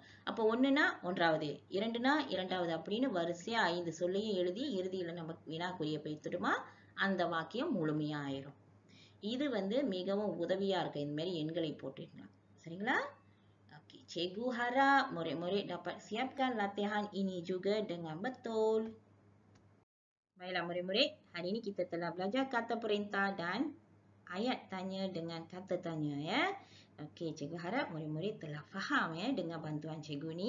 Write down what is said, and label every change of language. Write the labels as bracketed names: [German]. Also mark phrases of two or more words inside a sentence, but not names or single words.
[Tamil] அப்போ 1னா 1வது, 2னா 2வது அப்படின்னு வரிசையா 5 சொல்லையும் எழுதி இறுதியில நம்ம வினாக்குறியை வைத்துடுமா அந்த வாக்கியம் முழுமையா ஆயிரும். இது வந்து மிகவும் உதவியா இருக்கு. இந்த மாதிரி எண்களை போட்டுக்கலாம். சரிங்களா? ஓகே. [Malay] Cikgu harap murid-murid dapat siapkan latihan ini juga dengan betul. Baiklah murid-murid, hari ini kita telah belajar kata perintah dan ayat tanya dengan kata tanya ya. Okey, cikgu harap murid-murid telah faham ya dengan bantuan cikgu ni.